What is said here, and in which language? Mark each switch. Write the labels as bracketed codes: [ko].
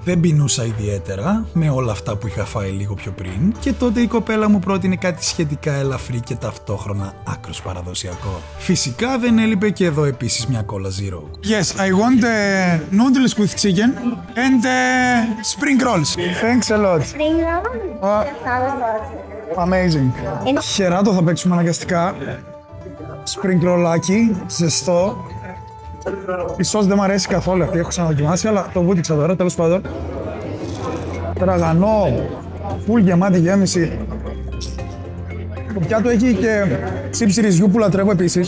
[el] Δεν πεινούσα ιδιαίτερα με όλα αυτά που είχα φάει λίγο πιο πριν και τότε η κοπέλα μου πρότεινε κάτι σχετικά ελαφρύ και ταυτόχρονα άκρος παραδοσιακό. Φυσικά δεν έλειπε και εδώ επίσης μια cola zero. [en] Yes, I want noodles with chicken and spring rolls. Thanks a lot. Spring roll? Amazing. [el] Χεράτο θα παίξουμε αναγκαστικά. Spring rollάκι, ζεστό. Η σως δεν μου αρέσει καθόλου αυτή, έχω ξαναδοκιμάσει, αλλά το βούτυξα τώρα, τέλος πάντων. Τραγανό, φουλ γεμάτη γέμιση. Το πιάτο έχει και τσίψη ρυζιού που λατρεύω επίσης.